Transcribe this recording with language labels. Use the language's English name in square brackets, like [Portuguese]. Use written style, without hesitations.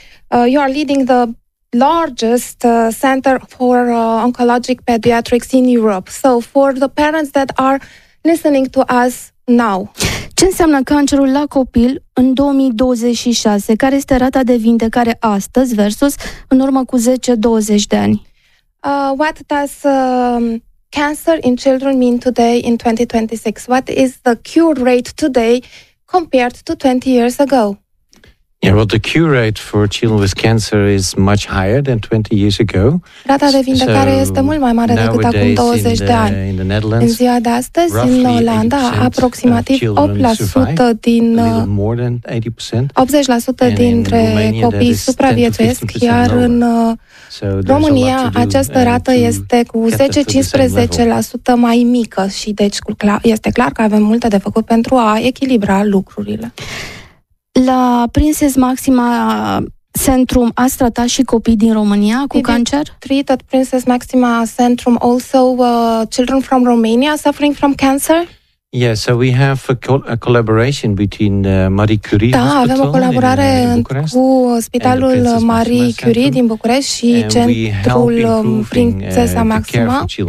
[English] You are leading the largest center for oncologic pediatrics in Europe. So for the parents that are listening to us now. [Romanian] Ce înseamnă cancerul la copil în 2026? Care este rata de vindecare astăzi versus în urmă cu 10-20 de ani? [English] What does cancer in children mean today in 2026? What is the cure rate today compared to 20 years ago? Yeah, well, the cure rate for children with cancer is much higher than 20 years ago. [Romanian] Rata de vindecare este mult mai mare decât acum 20 de ani. În ziua de astăzi, în Olanda, aproximativ 8% din 80% dintre copii supraviețuiesc, iar în România această rată este cu 10-15% mai mică și deci este clar că avem multe de făcut pentru a echilibra lucrurile. La Princess Maxima Centrum ați tratat și copii din România cu cancer? [English] We treated Princess Maxima Centrum also children from Romania suffering from cancer? Yes, so we have a collaboration between Marie Curie Hospital. [Romanian] Da, avem o colaborare cu Spitalul Marie Curie din București și Centrul Princesa Maxima.